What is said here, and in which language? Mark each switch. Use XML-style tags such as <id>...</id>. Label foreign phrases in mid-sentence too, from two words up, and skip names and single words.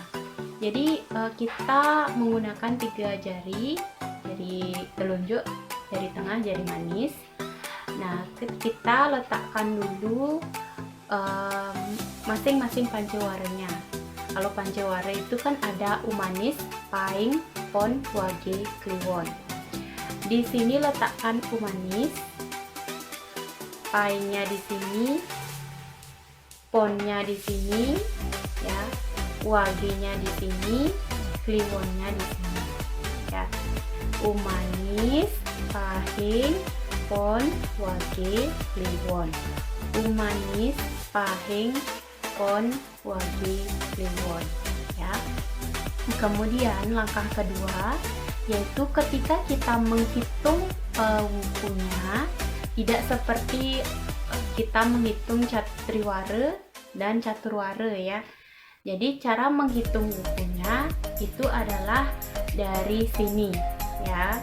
<id>Jadi kita menggunakan 3 jari, jari telunjuk, jari tengah, jari manis. Nah, kita letakkan dulu masing-masing pancewarenya. Kalau panceware itu kan ada umanis, paing, pon, wage, kliwon. Di sini letakkan umanis, paingnya di sini, ponnya di sini, ya, wage-nya di sini, kliwonnya di sini. Ya, umanis, paing, pon, wage, kliwon. Umanis, paing, pon, wage, kliwon. Ya. Kemudian langkah kedua yaitu ketika kita menghitung wukunya, tidak seperti kita menghitung triware dan caturware ya. Jadi cara menghitung wukunya itu adalah dari sini ya.</id>